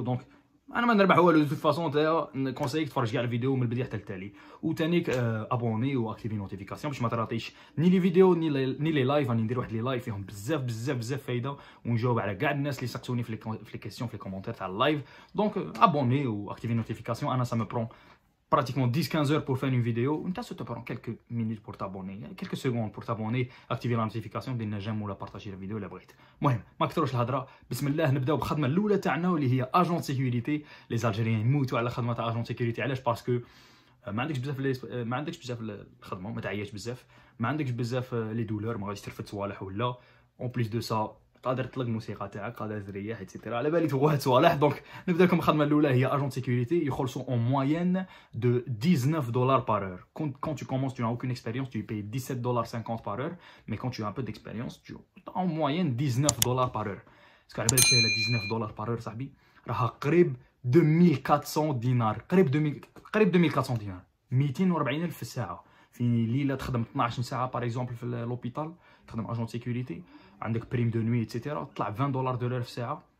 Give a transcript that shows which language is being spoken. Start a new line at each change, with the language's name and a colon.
Arabic: دونك انا ما نربح والو دو فاسون كونسايك تفرج كاع الفيديو من البدايه حتى التالي، وثانيك ابوني واكتيفي نوتيفيكاسيون باش ما تراطيش ني لي فيديو ني لي لايف. راني ندير واحد لي لايف فيهم بزاف بزاف بزاف فايده، ونجاوب على كاع الناس اللي سقسوني في لي كيسيون في لي كومونتير تاع اللايف. دونك ابوني واكتيفي نوتيفيكاسيون.
French: انا سا مو برون pratiquement 10-15 heures pour faire une vidéo. Ça te prend quelques minutes pour t'abonner, quelques secondes pour t'abonner, activer la notification,
Arabic: دير
French: j'aime
Arabic: ولا
French: partager la vidéo
Arabic: الا بغيت. المهم ما كثروش الهضره، بسم الله نبداو بالخدمه الاولى تاعنا واللي هي اجون سيكوريتي. لي الجيريان يموتوا على خدمه تاع اجون سيكوريتي. علاش؟ باسكو ما عندكش بزاف الخدمه، ما تعياش بزاف، ما عندكش بزاف لي دولور، ما غاديش ترفد صوالح ولا اون بليس دو سا قادر تطلق الموسيقى تاعك، قادر تريح ايتترا. على بالي تبغوا هاد الصوالح. دونك نبدا لكم الخدمه الاولى هي اجون سيكوريتي. يخلصوا اون موين دو $19
French: par heure. Quand tu commences, tu n'as aucune expérience, tu payes $17.50 par heure, mais quand tu as un peu d'expérience, tu as en moyenne $19 par heure.
Arabic: باسكو على بالك $19
French: par heure
Arabic: صاحبي راها قريب 2400 دينار، قريب 2400 دينار، 240,000 في الساعه. في ليله تخدم 12 ساعه باغ اكزومبل في لوبيتال، تخدم اجون سيكوريتي، عندك بريم دو نوي ايتترا، طلع $20 دولار في الساعه.